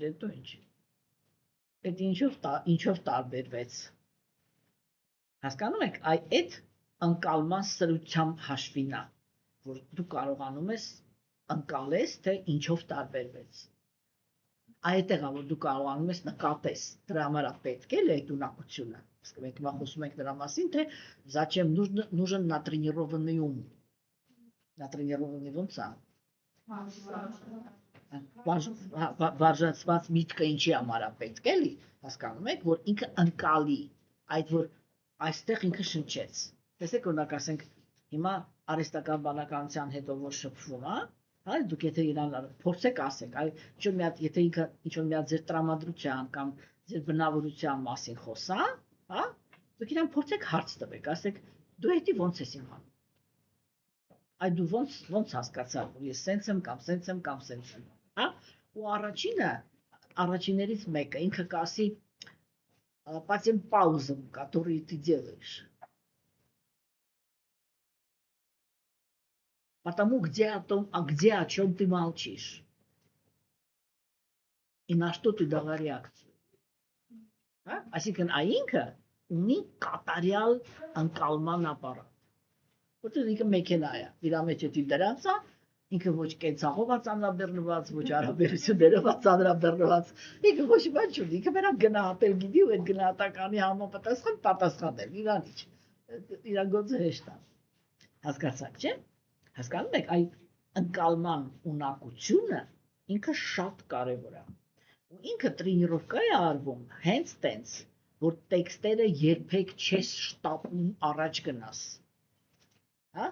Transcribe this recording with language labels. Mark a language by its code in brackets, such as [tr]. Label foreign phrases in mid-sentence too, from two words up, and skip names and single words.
[hy] հետո ինչ։ Այդ ինչով տարբերվեց։ Հասկանում եք, այդ ընկալման սրությամբ հաշվին է, որ դու կարողանում ես ընկալես, թե ինչով տարբերվեց։ Այդտեղ է, որ դու կարողանում ես նկատես, դրա համար է պետք է այդ ունակությունը։ Իսկ մենք հիմա խոսում ենք դրա մասին, թե [ru] зачем нужен натренированный ум։ [hy] Натренированный ոնց է։ Վարժացված միտքը ինչի համար է պետք, էլի, հասկանում եք, որ ինքը ընկալի, այդ որ այստեղ ինքը շնչեց։ Տեսեք, օրինակ ասենք, հիմա արհեստական բանականության հետո որ շփվում է, հա, դուք եթե իրան փորձեք ասեք, ինչ-որ մի հատ, եթե ինքը ինչ-որ մի հատ ձեր տրամադրության կամ ձեր բնավորության մասին խոսա, հա, դուք իրան փորձեք հարց տվեք, ասեք, դու էդի ոնց ես իմանում։ Այ դու ոնց հասկացար, որ ես սենց եմ կամ սենց եմ կամ սենց եմ, հա, ու առաջիներից մեկը ինքը կասի [ru] по тем паузам, которые ты делаешь. Потому где о чем ты молчишь. и на что ты дала реакцию. [hy] Այսինքն այնքը ունի կատարյալ ընկալման ապարատ։ Որտեղ ինքը մեքենա է, իր մեջ է դրանց է, ինքը ոչ կենցաղով ծանրաբեռնված, ոչ հարաբերություններով ծանրաբեռնված, ինքը ոչ բան չունի, ինքը մենակ գնահատել գիտի ու այդ գնահատականի համապատասխան պատասխանել, իրանիչ, իրան գործը հեշտ է։ Հասկացաք, չէ՞։ Հասկանում եք, այդ ընկալման ունակությունը ինքը շատ կարևոր է։ Ու ինքը տրենիրովկա է արվում հենց տենց, որ տեքստերը երբեք չես շտապում առաջ գնաս։ Հա?